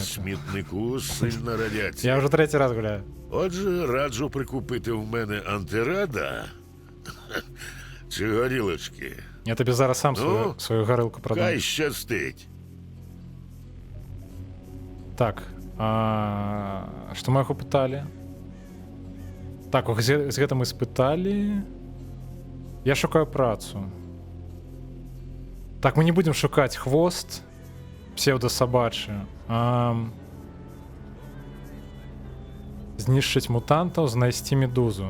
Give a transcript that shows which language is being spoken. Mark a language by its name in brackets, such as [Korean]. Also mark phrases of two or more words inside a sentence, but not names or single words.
[Ukrainian] смітнику сильна радіація. Я вже третій раз гуляю. Отже, раджу прикупити в мене антирада чи горілочки. Я тобі зараз сам Ну, свою горилку продам. Хай щастить. [Belarusian] Так, што мы яго пыталі? Так, з гэтым мы спыталі. Я шукаю працу. Так, мы не будем шукаць хвост псевдосабачы. Знішчыць мутантаў, знайсці медузу.